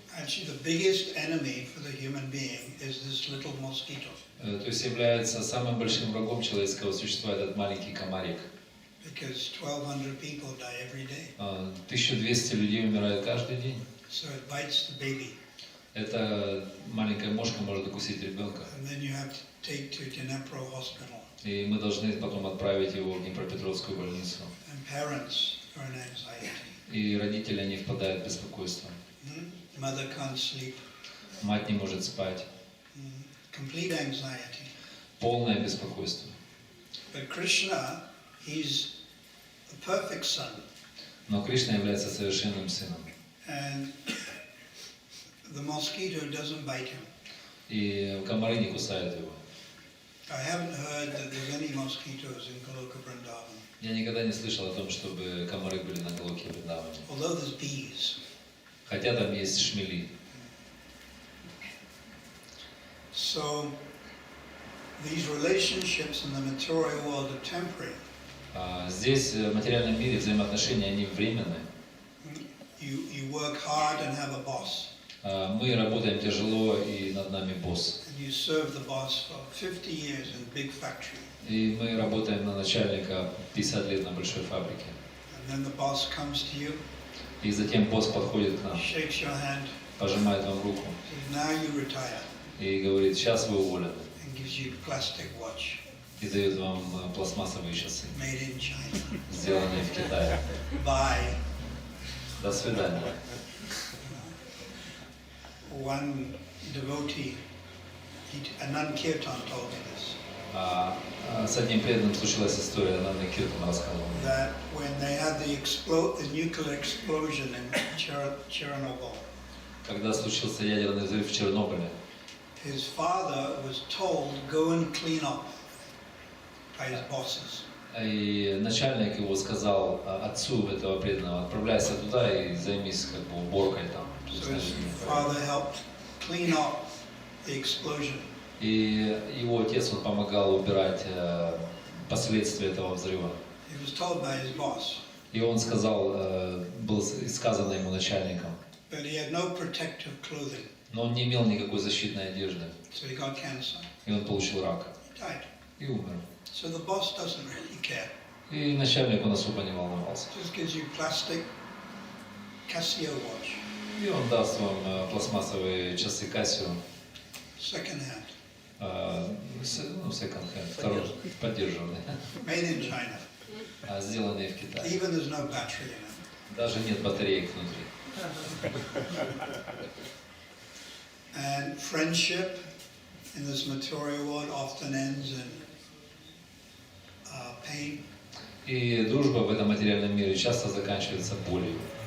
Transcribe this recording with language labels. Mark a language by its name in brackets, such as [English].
[English] Actually, the biggest enemy for the human being is this little mosquito. [Russian] То есть является самым большим врагом человеческого существа этот маленький комарик. [English] Because 1200 people die every day. [Russian] 1200 людей умирают каждый день. [English] So it bites the baby. [Russian] Эта маленькая мошка может укусить ребенка. [English] And then you have to take to Dnipro hospital. [Russian] И мы должны потом отправить его в Днепропетровскую больницу. [English] And parents are in anxiety. [Russian] И родители, они впадают в беспокойство. [English] Mother can't sleep. [Russian] Мать не может спать. [English] Complete anxiety. [Russian] Полное беспокойство. [English] But Krishna, he's the perfect son. [Russian] Но Кришна является совершенным сыном. [English] And the mosquito doesn't bite him. [Russian] И комары не кусают его. [English] I haven't heard that there's any mosquitoes in Goloka Vrindavan. [Russian] Я никогда не слышал о том, чтобы комары были на Галоке Вриндаване. [English] Although there's bees. [Russian] Хотя там есть шмели. [English] So these relationships in the material world are temporary. [Russian] Здесь в материальном мире взаимоотношения, они временные. [English] You work hard and have a boss. [Russian] Мы работаем тяжело, и над нами босс. [English] And you serve the boss for 50 years in a big factory. [Russian] И мы работаем на начальника 50 лет на большой фабрике. [English] And then the boss comes to you, [Russian] И затем босс подходит к нам, [English] shakes your hand, [Russian] пожимает вам руку [English] says, now you retire, [Russian] и говорит: сейчас вы уволены. [English] and gives you a plastic watch [Russian] И дает вам пластмассовые часы, [English] made in China. [Russian] сделанные в Китае. [English] Bye. [Russian] До свидания. [English] One devotee, Anand Kirtan told me this. [Russian] С одним преданным случилась история, она на Киртан рассказывала. [English] that when they had the nuclear explosion in Chernobyl, [Russian] Когда случился ядерный взрыв в Чернобыле, [English] his father was told, go and clean up by his bosses. [Russian] и начальник его сказал отцу этого преданного: отправляйся туда и займись как бы уборкой там. [English] So his father helped clean up the explosion. [Russian] И его отец, он помогал убирать последствия этого взрыва. [English] He was told by his boss, [Russian] И он сказал, было сказано ему начальником, [English] but he had no protective clothing, [Russian] но он не имел никакой защитной одежды. [English] so he got cancer. [Russian] И он получил рак. [English] He died. [Russian] И умер. [English] So the boss doesn't really care. [Russian] И начальник он особо не волновался. [English] Just gives you plastic Casio watch, [Russian] И он даст вам пластмассовые часы Casio, [English] second hand, second hand, [Russian] второй, поддержанный, [English] made in China. [Russian] сделанные в Китае. [English] Even there's no battery in it. [Russian] Даже нет батареек внутри. [English] And friendship in this material world often ends in pain. [Russian] И дружба в этом материальном мире часто заканчивается болью.